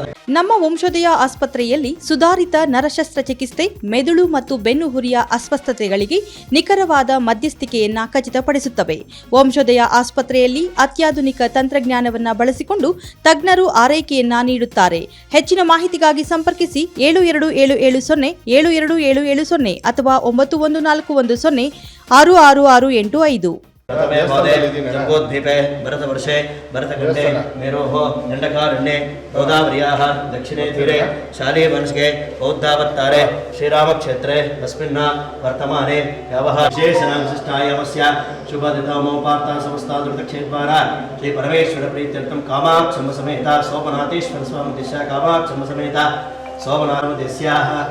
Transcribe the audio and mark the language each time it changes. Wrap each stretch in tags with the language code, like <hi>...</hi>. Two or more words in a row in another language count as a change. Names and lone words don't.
<kn>ನಮ್ಮ ವಂಶೋದಯ ಆಸ್ಪತ್ರೆಯಲ್ಲಿ ಸುಧಾರಿತ ನರಶಸ್ತ್ರ ಚಿಕಿತ್ಸೆ, ಮೆದುಳು ಮತ್ತು ಬೆನ್ನುಹುರಿಯ ಅಸ್ವಸ್ಥತೆಗಳಿಗೆ ನಿಖರವಾದ ಮಧ್ಯಸ್ಥಿಕೆಯನ್ನ ಖಚಿತಪಡಿಸುತ್ತವೆ. ವಂಶೋದಯ ಆಸ್ಪತ್ರೆಯಲ್ಲಿ ಅತ್ಯಾಧುನಿಕ ತಂತ್ರಜ್ಞಾನವನ್ನು ಬಳಸಿಕೊಂಡು ತಜ್ಞರು ಆರೈಕೆಯನ್ನ ನೀಡುತ್ತಾರೆ. ಹೆಚ್ಚಿನ ಮಾಹಿತಿಗಾಗಿ ಸಂಪರ್ಕಿಸಿ 7277 72770 ಅಥವಾ 9141 666685.</kn> <sa>जम्बोद्वीपे भरतवर्षे भरतखण्डे मेरोः दण्डकारण्ये गोदावर्याः दक्षिणे तीरे शालीमनस्के बौद्धावतारे श्रीरामक्षेत्रे अस्मिन् वर्तमाने यावः विशेषणाविशिष्टायामस्य शुभदिनोपात्ता समस्तादुर्दक्षिणद्वारा श्री परमेश्वरप्रीत्यर्थं कामाक्षम्म समेता सोमनाथेश्वर स्वामी दिशा कामाक्षम्म समेता सोमनाथस्याः</sa>